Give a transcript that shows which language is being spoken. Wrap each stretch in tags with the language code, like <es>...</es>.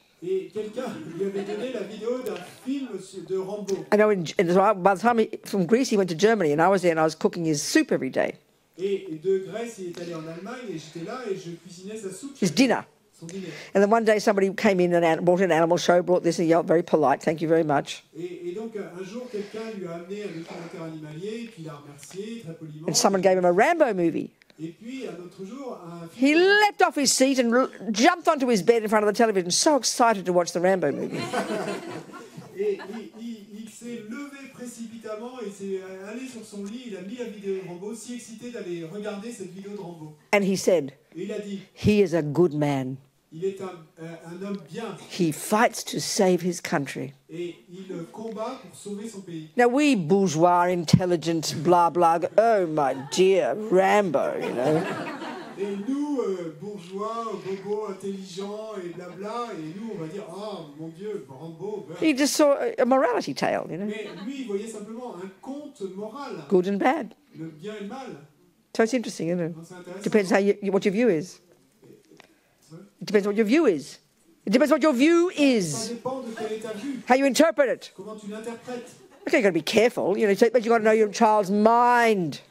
<fr>Et quelqu'un lui avait donné la vidéo d'un film de Rambo.</fr> <en>I know, by the time from Greece, he went to Germany, and I was there, and I was cooking his soup every day.</en> <fr>Et de Grèce, il est allé en Allemagne, et j'étais là, et je cuisinais sa soupe.</fr> <en>His dinner.</en> <fr>Son dîner.</fr> <en>And then one day somebody came in and brought an animal show, brought this, and very polite, thank you very much.</en> <fr>Et donc un jour, quelqu'un lui a amené un documentaire animalier, et puis il a remercié très poliment.</fr> <en>And someone gave him a Rambo movie.</en> <fr>Et puis un autre jour, un</fr> <en>He</en> <fr>film.</fr> <en>leapt off his seat and jumped onto his bed in front of the television, so excited to watch the Rambo movie.</en> <fr>Et il s'est levé précipitamment, et s'est allé sur son lit, il a mis la vidéo de Rambo, si excité d'aller regarder cette vidéo de Rambo.</fr> <en>And he said,</en> <fr>Et il a dit,</fr> <en>he is a good man.</en> <fr>il est un homme bien,</fr> <en>He fights to save his country.</en> <fr>et il combat pour sauver son pays.</fr> <en>Now, we bourgeois, intelligent, blah, blah, go, oh, my dear, Rambo,</en> <fr>Et nous, bourgeois, bobos, intelligents et blabla, et nous, on va dire, oh mon Dieu, Rambo.</fr> <en>He just saw a morality tale,</en> <fr>Mais lui, il voyait simplement un conte moral,</fr> <en>good and bad.</en> <fr>le bien et le mal.</fr> <en>So it's interesting, isn't it?</en> <fr>Donc, c'est intéressant.</fr> <en>Depends what your view is. It depends what your view is. It depends what your view</en> <fr>Ça</fr> <en>is.</en> <fr>dépend de quelle est ta vue,</fr> <en>How you interpret it.</en> <fr>comment tu l'interprètes.</fr> <en>Okay, you've got to be careful, but you've got to know your child's mind.</en>